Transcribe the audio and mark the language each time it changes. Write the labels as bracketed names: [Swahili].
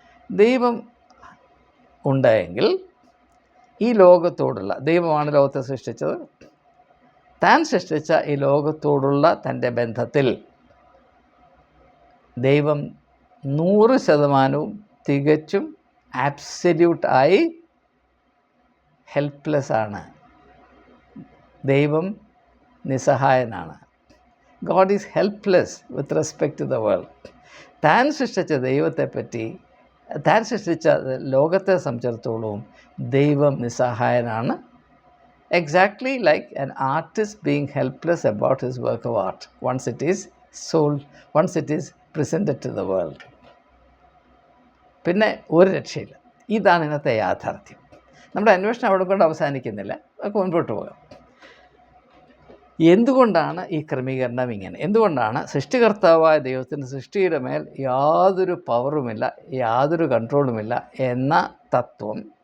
[Malayalam] ദൈവം ഉണ്ടായെങ്കിൽ ഈ ലോകത്തോടുള്ള, ദൈവമാണ് ലോകത്തെ സൃഷ്ടിച്ചത്, താൻ സൃഷ്ടിച്ച ഈ ലോകത്തോടുള്ള തൻ്റെ ബന്ധത്തിൽ ദൈവം 100% തികച്ചും ആബ്സല്യൂട്ടായി ഹെൽപ്ലെസ് ആണ്. ദൈവം നിസ്സഹായനാണ്. [English] God is helpless with respect to the world. [Malayalam] താൻ സൃഷ്ടിച്ച ദൈവത്തെപ്പറ്റി, താൻ സൃഷ്ടിച്ച ലോകത്തെ സംബന്ധിച്ചിടത്തോളം ദൈവം നിസ്സഹായനാണ്. [English] Exactly like an artist being helpless about his work of art once it is sold, once it is presented to the world. [Malayalam] പിന്നെ ഒരു രക്ഷയില്ല. ഇതാണ് ഇന്നത്തെ യാഥാർത്ഥ്യം. നമ്മുടെ അന്വേഷണം അവിടെ കൊണ്ട് അവസാനിക്കുന്നില്ല, നമുക്ക് മുൻപോട്ട് പോകാം. എന്തുകൊണ്ടാണ് ഈ ക്രമീകരണം ഇങ്ങനെ? എന്തുകൊണ്ടാണ് സൃഷ്ടികർത്താവായ ദൈവത്തിന് സൃഷ്ടിയുടെ മേൽ യാതൊരു പവറുമില്ല, യാതൊരു കൺട്രോളുമില്ല എന്ന തത്വം?